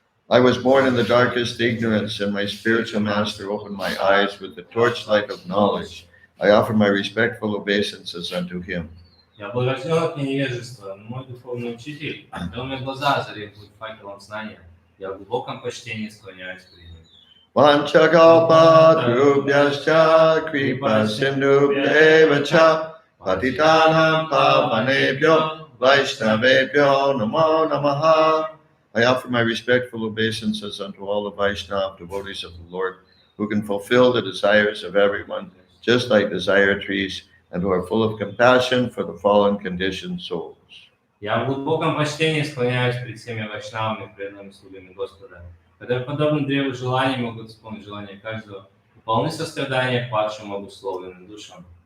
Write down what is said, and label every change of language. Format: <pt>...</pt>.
<en>I was born in the darkest ignorance, and my spiritual master opened my eyes with the torchlight of knowledge. I offer my respectful obeisances unto him.</en> <ru>Я был рожден от невежества, но мой духовный учитель дал мне глаза, озарив путь факелом знания. Я в глубоком почтении склоняюсь перед ним.</ru> <sa>Vanchakalpa drupyascha kripa sindhubhyevacha patitanam pavanebhyo vaishnavebhyo namo namaha.</sa> <en>I offer my respectful obeisances unto all the Vaishnava devotees of the Lord, who can fulfill the desires of everyone, just like desire trees, and who are full of compassion for the fallen conditioned souls.</en> <ru>Я в глубоком почтении склоняюсь перед всеми вайшнавами, преданными слугами Господа, которые, подобно древу желаний, могут исполнить желание каждого, и полны сострадания к падшим обусловленным душам.</ru>